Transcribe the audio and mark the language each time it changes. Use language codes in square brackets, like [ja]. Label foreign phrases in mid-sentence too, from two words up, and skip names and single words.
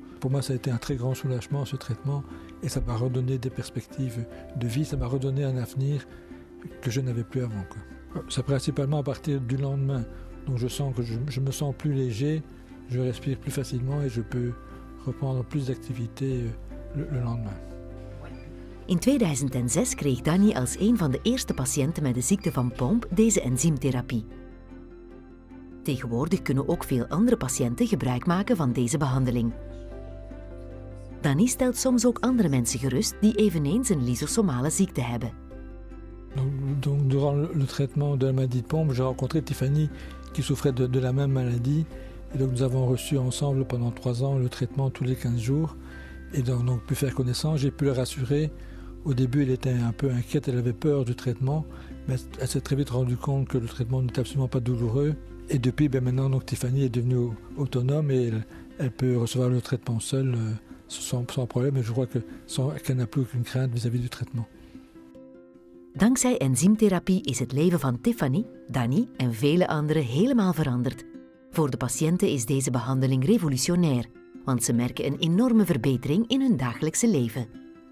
[fr] Pour moi, ça a été un très grand soulagement, ce traitement, et ça m'a redonné des perspectives de vie, ça m'a redonné un avenir que je n'avais plus avant, quoi. C'est principalement à partir du lendemain, donc je sens que je me sens plus léger, je respire plus facilement et je peux reprendre plus d'activités le lendemain. [nl] In 2006 kreeg Danny als een van de eerste patiënten met de ziekte van Pompe deze enzymtherapie. Tegenwoordig kunnen ook veel andere patiënten gebruik maken van deze behandeling. Danny stelt soms ook andere mensen gerust die eveneens een lysosomale ziekte hebben. [fr] Donc durant le traitement de la maladie de Pompe, j'ai rencontré Tiffany qui souffrait de la même maladie. Et donc nous avons reçu ensemble pendant 3 ans le traitement tous les 15 jours et donc pu faire connaissance. J'ai pu la rassurer. Au début, elle était un peu inquiète, elle avait peur du traitement, mais elle s'est très vite rendue compte que le traitement n'était absolument pas douloureux. Et depuis, maintenant, donc, Tiffany est devenue autonome et elle peut recevoir le traitement seule sans problème. Et je crois qu'elle n'a plus aucune crainte vis-à-vis du traitement. [nl] Dankzij enzymtherapie is het leven van Tiffany, Danny en vele anderen helemaal veranderd. Voor de patiënten is deze behandeling revolutionair, want ze merken een enorme verbetering in hun dagelijkse leven.